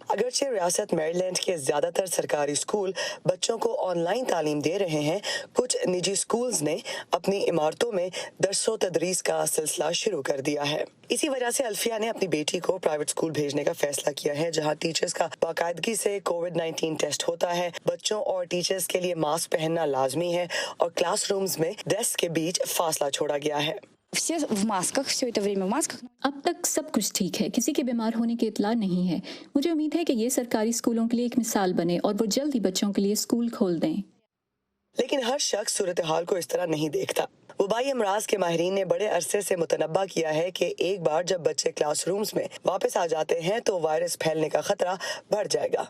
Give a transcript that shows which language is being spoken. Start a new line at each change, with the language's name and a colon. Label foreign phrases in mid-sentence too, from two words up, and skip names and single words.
Urdu: اگرچہ ریاست میری لینڈ کے زیادہ تر سرکاری اسکول بچوں کو آن لائن تعلیم دے رہے ہیں، کچھ نجی اسکولز نے اپنی عمارتوں میں درس و تدریس کا سلسلہ شروع کر دیا ہے۔ اسی وجہ سے الفیہ نے اپنی بیٹی کو پرائیویٹ اسکول بھیجنے کا فیصلہ کیا ہے، جہاں ٹیچرز کا باقاعدگی سے کووڈ-19 ٹیسٹ ہوتا ہے، بچوں اور ٹیچرز کے لیے ماسک پہننا لازمی ہے اور کلاس رومز میں ڈیسک کے بیچ فاصلہ چھوڑا گیا ہے۔
Russian: Все в масках, все это время в масках.
Urdu: اب تک سب کچھ ٹھیک ہے، کسی کے بیمار ہونے کی اطلاع نہیں ہے۔ مجھے امید ہے کہ یہ سرکاری اسکولوں کے لیے ایک مثال بنے اور وہ جلد ہی بچوں کے لیے اسکول کھول دیں۔ لیکن ہر شخص صورتحال کو اس طرح نہیں دیکھتا۔ وبائی امراض کے ماہرین نے بڑے عرصے سے متنبہ کیا ہے کہ ایک بار جب بچے کلاس رومز میں واپس آ جاتے ہیں تو وائرس پھیلنے کا خطرہ بڑھ جائے گا۔